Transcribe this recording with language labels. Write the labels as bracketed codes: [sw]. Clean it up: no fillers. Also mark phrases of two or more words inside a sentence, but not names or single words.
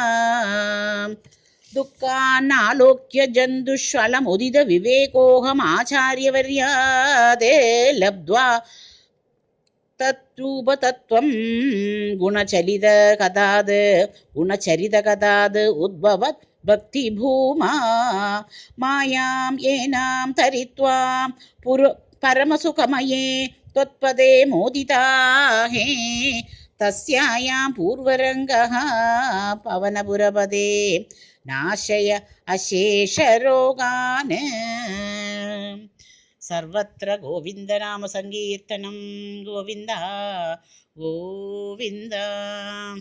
[sa] ദുഃഖാനാലോക്യ ജന്തുഷ്വലമുദിത വിവേകോഹമാചാര്യവർയാദേ ലബ്ധ്വാ തത്രൂപതത്വം ഗുണചരിതകഥാത് ഉദ്ഭവത് ഭക്തിഭൂമാ. മായാം ഏനാം തരിത്വാ परमसुखमये त्वत्पदे मोदिताहे तस्यायां पूर्वरङ्गः पवनपुरपदे नाशय अशेषरोगान् सर्वत्र गोविन्दनामसङ्कीर्तनं गोविन्द गोविन्द।